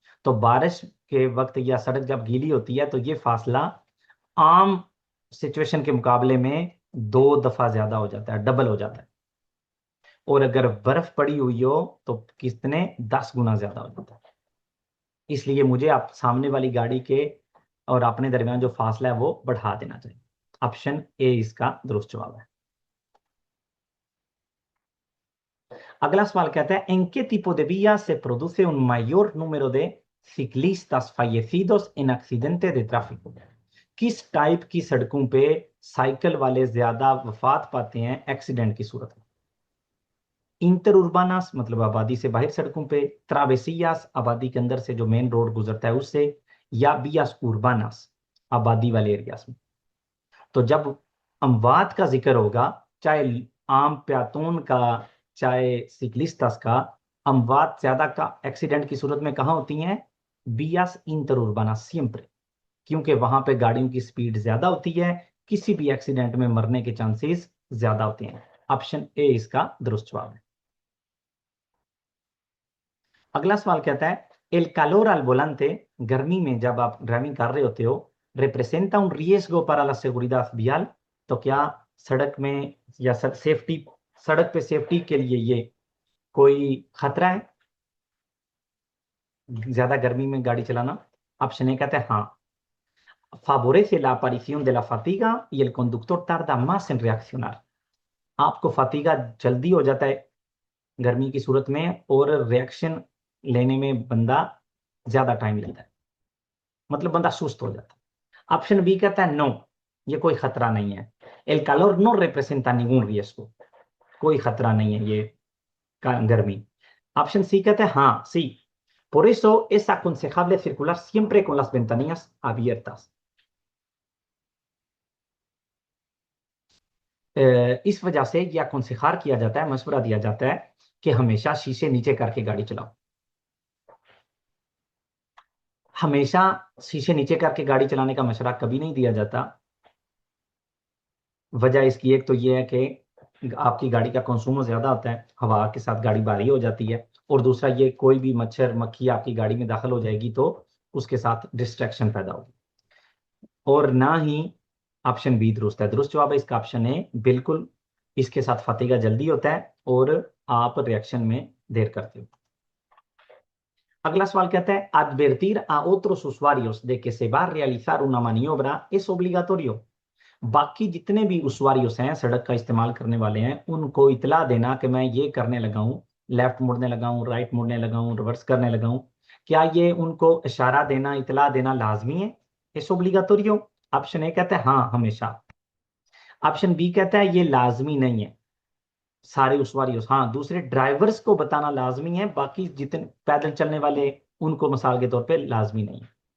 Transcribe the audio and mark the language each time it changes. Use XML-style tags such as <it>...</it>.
<hi>तो बारिश के वक्त या सड़क जब गीली होती है तो ये फासला आम सिचुएशन के मुकाबले में 2 दफा ज्यादा हो जाता है, डबल हो जाता है। और अगर बर्फ पड़ी हुई हो तो कितने 10 गुना ज्यादा हो जाता है। इसलिए मुझे आप सामने वाली गाड़ी के और अपने दरमियान जो फासला है वो बढ़ा देना चाहिए। ऑप्शन ए इसका दुरुस्त जवाब है। अगला सवाल कहता है,</hi> <es>¿en qué tipo de vías se produce un mayor número de ciclistas fallecidos en accidentes de tráfico?</es> <hi>किस टाइप की सड़कों पे साइकिल वाले ज्यादा वफात पाते हैं एक्सीडेंट की सूरत में? इंटर उर्बानास मतलब आबादी से बाहर सड़कों पे, ट्रावेसियास आबादी के अंदर से जो मेन रोड गुजरता है उससे, या बियास उर्बानास आबादी वाले एरियाज में। तो जब अमवात का जिक्र होगा, चाहे आम प्यातून का चाहे सिकलिस्टस का, अमवात ज्यादा का एक्सीडेंट की सूरत में कहाँ होती हैं? बियास इंटर उर्बानास सियम्प्रे, क्योंकि वहां पे गाड़ियों की स्पीड ज्यादा होती है, किसी भी एक्सीडेंट में मरने के चांसेस ज्यादा होते हैं। ऑप्शन ए इसका दुरुस्त जवाब है। अगला सवाल कहता है, एल calor al volante, गर्मी में जब आप ड्राइविंग कर रहे होते हो,</hi> <es>representa un riesgo para la seguridad vial।</es> <hi>तो क्या सड़क में या सेफ्टी, सड़क पे सेफ्टी के लिए ये कोई खतरा है, ज्यादा गर्मी में गाड़ी चलाना? ऑप्शन ए कहता है हाँ,</hi> <es>favorece la aparición de la fatiga y el conductor tarda más en reaccionar।</es> <hi>आपको फतीगा जल्दी हो जाता है गर्मी की सूरत में, और रिएक्शन लेने में बंदा ज्यादा टाइम लेता है, मतलब बंदा सुस्त हो जाता है। ऑप्शन बी कहता है नो, ये कोई खतरा नहीं है। L</hi> <es>calor no representa ningún riesgo,</es> <hi>कोई खतरा नहीं है ये गर्मी। ऑप्शन सी कहता है हाँ,</hi> <es>सी, por eso es aconsejable circular siempre con las ventanillas abiertas।</es> <hi>इस वजह से यह अconsejar किया जाता है, मशवरा दिया जाता है कि हमेशा शीशे नीचे करके गाड़ी चलाओ। हमेशा शीशे नीचे करके गाड़ी चलाने का मशवरा कभी नहीं दिया जाता। वजह इसकी एक तो ये है कि आपकी गाड़ी का कंज्यूमर ज्यादा होता है, हवा के साथ गाड़ी भारी हो जाती है, और दूसरा ये कोई भी मच्छर मक्खी आपकी गाड़ी में दाखिल हो जाएगी तो उसके साथ डिस्ट्रैक्शन पैदा होगी। और ना ही ऑप्शन बी दुरुस्त है। दुरुस्त जवाब है इसका ऑप्शन ए, बिल्कुल इसके साथ फतेगा जल्दी होता है और आप रिएक्शन में देर करते हो। अगला सवाल कहता है,</hi> <es>advertir a otros usuarios de que se va a realizar una maniobra es obligatorio।</es> <hi>बाकी जितने भी उसूआरियों हैं, सड़क का इस्तेमाल करने वाले हैं, उनको इतला देना कि मैं ये करने लगा हूँ, लेफ्ट मुड़ने लगा हूँ, राइट मुड़ने लगा हूँ, रिवर्स करने लगा हूँ, क्या ये उनको इशारा देना, इतला देना लाजमी है? इस ओब्लिगाटोरियो। ऑप्शन ए कहता है हाँ, हमेशा। ऑप्शन बी कहता है ये लाजमी नहीं है, सारे उसूआरियों, हाँ दूसरे ड्राइवर्स को बताना लाजमी है, बाकी जितने पैदल चलने वाले उनको मिसाल के तौर पे लाजमी नहीं है।</hi>